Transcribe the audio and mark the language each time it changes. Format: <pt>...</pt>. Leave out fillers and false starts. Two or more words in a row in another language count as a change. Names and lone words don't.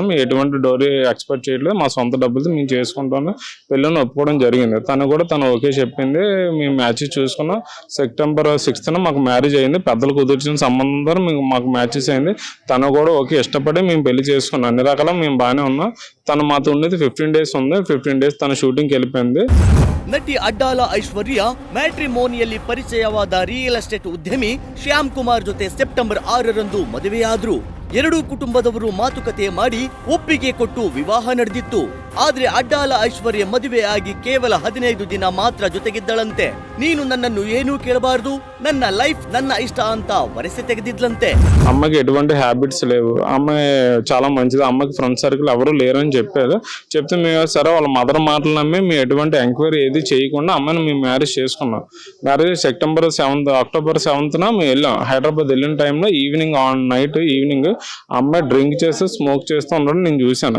<te>ఎటువంటి</te> <en>dowry expect</en> <te>చేయట్లేదు, మా సొంత డబ్బులతో మేము చేసుకుంటాము పెళ్ళిని ఒప్పుకోవడం జరిగింది. తను ఓకే చెప్పింది. మేము మ్యాచెస్ చూసుకున్నాం. సెప్టెంబర్ 6th మాకు మ్యారేజ్ అయింది. పెద్దలు కుదిర్చిన సంబంధం ద్వారా మాకు మ్యాచెస్ అయింది. తను కూడా ఓకే ఇష్టపడి మేము పెళ్లి చేసుకున్నాం. అన్ని రకాల మేము బాగానే ఉన్నాం. తను మాతో ఉండేది 15 days ఉంది. 15 days తన షూటింగ్కి వెళ్ళిపోయింది.</te> <kn>ನಟಿ ಅಡ್ಡಾಲ ಐಶ್ವರ್ಯ ಮ್ಯಾಟ್ರಿಮೋನಿಯಲ್ಲಿ ಪರಿಚಯವಾದ</kn> <en>real estate</en> <kn>ಉದ್ಯಮಿ ಶ್ಯಾಮ್ ಕುಮಾರ್ ಜೊತೆ ಸೆಪ್ಟೆಂಬರ್ 6ರಂದು ಮದುವೆಯಾದ್ರು. ಎರಡೂ ಕುಟುಂಬದವರು ಮಾತುಕತೆ ಮಾಡಿ ಒಪ್ಪಿಗೆ ಕೊಟ್ಟು ವಿವಾಹ ನಡೆದಿತ್ತು. ಆದ್ರೆ ಅಡ್ಡಾಲ ಐಶ್ವರ್ಯ ಮದುವೆ ಆಗಿ ಕೇವಲ 15 ದಿನ ಮಾತ್ರ ಜೊತೆಗಿದ್ದಳಂತೆ. ನೀನು ನನ್ನನ್ನು ಏನೂ ಕೇಳಬಾರದು, ನನ್ನ ಲೈಫ್ ನನ್ನ ಇಷ್ಟ ಅಂತ ವರಸೆ ತೆಗೆದಿದ್ಲಂತೆ.</kn> <te>అమ్మకి ఎటువంటి హ్యాబిట్స్ లేవు. అమ్మాయి చాలా మంచిది. అమ్మకి</te> <en>friend circle</en> <te>ఎవరు లేరని చెప్పారు. చెప్తే మేము సరే వాళ్ళ మదర్ మాటలు నమ్మి మేము ఎటువంటి ఎంక్వైరీ ఏది చేయకుండా అమ్మాయిని మేము మ్యారేజ్ చేసుకున్నాం. మ్యారేజ్ అక్టోబర్ 7th మేము వెళ్ళాం. హైదరాబాద్ వెళ్ళిన టైంలో</te> <en>night evening</en> <te>అమ్మాయి డ్రింక్ చేస్తూ స్మోక్ చేస్తూ ఉండడం నేను చూశాను.</te>